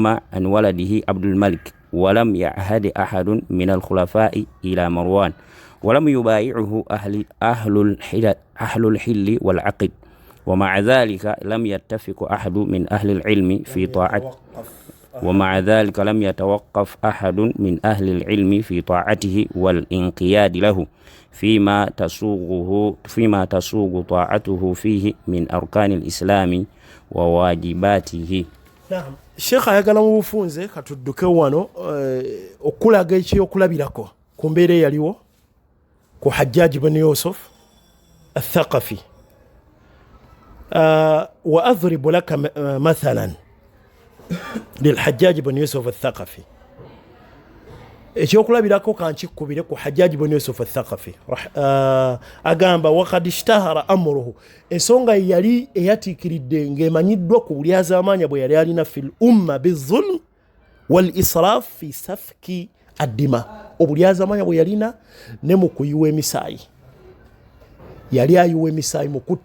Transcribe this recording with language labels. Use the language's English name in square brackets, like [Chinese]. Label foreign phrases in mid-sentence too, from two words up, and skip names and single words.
[Arabic] عن ولده عبد الملك ولم يعهد أحد من الخلفاء إلى مروان ولم يبايعه أهل الحل والعقد ومع ذلك لم يتفق أحد من أهل العلم في طاعته لم يتوقف أحد من أهل العلم في طاعته والانقياد له فيما تسوغ طاعته فيه من أركان الإسلام وواجباته. [Ganda] Naam. Sheikh ayagala mu bufunze katudduke wano okulaga ekyokulabirako ku mbeera yaliwo ku Hajjaj ibn Yusuf al-Thaqafi. [Arabic] وأضرب لك مثلا للحجاج بن يوسف الثقفي. [Ganda] ekyokulabirako kankikubire ku Hajjaj ibn Yusuf al-Thaqafi agamba [Arabic] وقد اشتهر أمره [Ganda] ensonga yali eyatiikiridde ng'emanyiddwa ku buli azaamaanya bwe yali alina [Arabic] في الأمة بالظلم والإسراف في سفك الدماء [Ganda] obuli azaamaanya bwe yalina ne mu kuyiwa emisaayi yali ayiwa emisaayi mu kutta